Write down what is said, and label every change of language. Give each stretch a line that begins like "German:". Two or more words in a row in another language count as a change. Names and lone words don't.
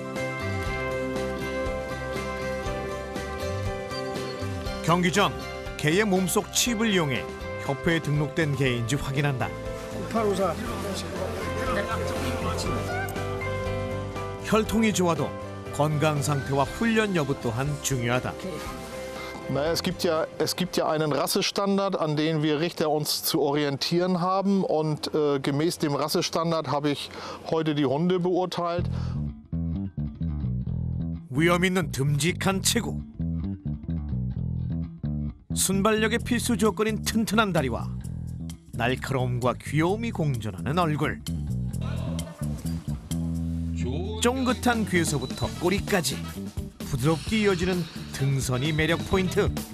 Korean: 경기 전 개의 몸속 칩을 이용해 협회에 등록된 개인지 확인한다. 혈통이 좋아도 건강 상태와 훈련 여부 또한 중요하다.
German: Naja, es gibt ja einen Rassestandard, an den wir Richter uns zu orientieren haben. Und gemäß dem Rassestandard habe ich heute die Hunde beurteilt.
Korean: 위험 있는 듬직한 체구, 순발력의 필수 조건인 튼튼한 다리와 날카로움과 귀여움이 공존하는 얼굴. 쫑긋한 귀에서부터 꼬리까지 부드럽게 이어지는 등선이 매력 포인트.